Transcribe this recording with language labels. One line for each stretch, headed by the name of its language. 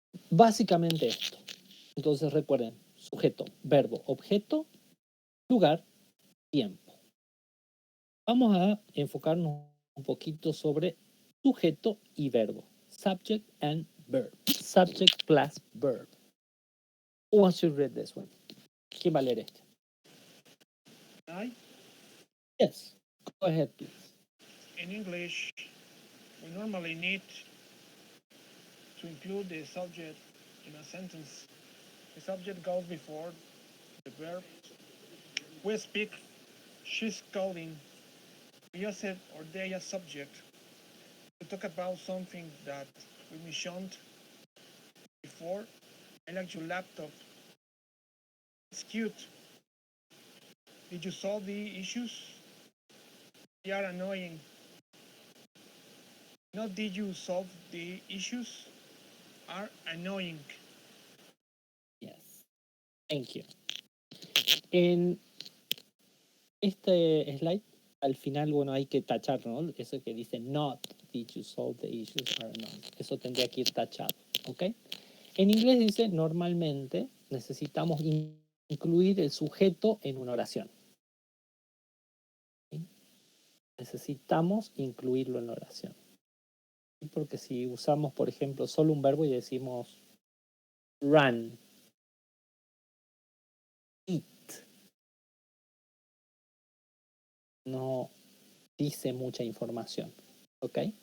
Spanish: Básicamente esto. Entonces recuerden, sujeto, verbo, objeto, lugar, tiempo. Vamos a enfocarnos un poquito sobre sujeto y verbo.
English: Subject and verb. Subject plus verb. Who wants to read this one?
Spanish: ¿Quién va a leer este?
English: I, Yes. Go ahead, please. in English, we normally need to include the subject in a sentence. The subject goes before the verb. We speak, she's calling. We use it or they as subject to talk about something that we mentioned before. I like your laptop. It's cute. Did you solve the issues? They are annoying. Not did you solve the issues? Are annoying. Yes. Thank you.
Spanish: En este slide, al final, bueno, hay que tachar, ¿no? Eso que dice
English: not did you solve the issues are annoying.
Spanish: Eso tendría que ir tachado, ¿ok? En inglés dice normalmente necesitamos incluir el sujeto en una oración. ¿Sí? Necesitamos incluirlo en la oración. ¿Sí? Porque si usamos, por ejemplo, solo un verbo y decimos run, eat, no dice mucha información, ¿ok?